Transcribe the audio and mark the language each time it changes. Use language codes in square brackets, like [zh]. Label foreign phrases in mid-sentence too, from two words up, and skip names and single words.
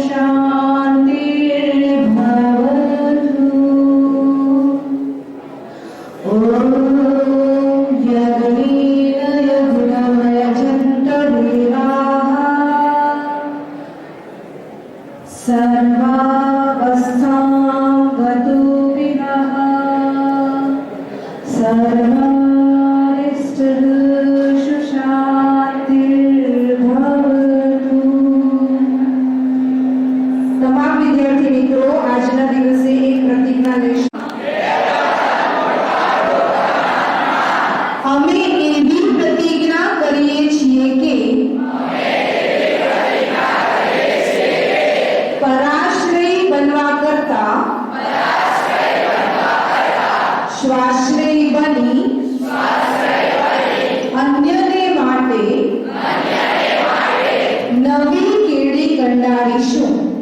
[sa] शान्तिर्भवतु ॐ यज्ञेन यज्ञमयजन्तदेवाः सर्वावस्थां गतोऽपिनः सर्वारिष्टसु शान्तिर्भवतु। [gu] તમામ વિદ્યાર્થી મિત્રો આજના દિવસે એક પ્રતિજ્ઞા લેશો. અમે એવી પ્રતિજ્ઞા કરીએ છીએ કે પરાશ્રય બનવા કરતા સ્વાશ્રય બની અન્યને માટે નવી કેડી કંડારીશું.